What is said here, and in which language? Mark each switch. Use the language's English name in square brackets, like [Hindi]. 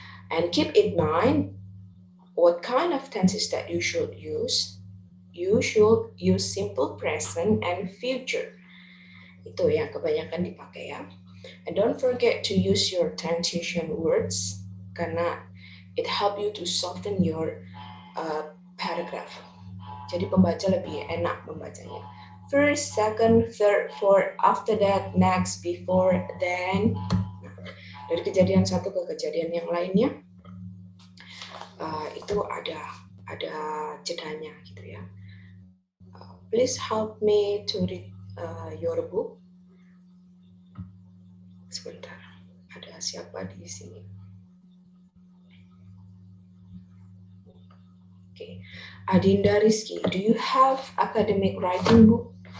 [English] And keep in mind what kind of tenses that you should use. You should use simple present and future. [Indonesian] Itu yang kebanyakan dipakai ya. [English] And don't forget to use your transition words [Indonesian] karena [English] it help you to soften your paragraph. [Indonesian] Jadi pembaca lebih enak membacanya. [English] First, second, third, fourth, after that, next, before, then. [Indonesian] Nah, dari kejadian satu ke kejadian yang lainnya, itu ada jedanya gitu ya. [English] Please help me to read your book. [Indonesian] Sebentar, ada siapa di sini? [English] Okay. Adinda Rizky, do you have academic writing book?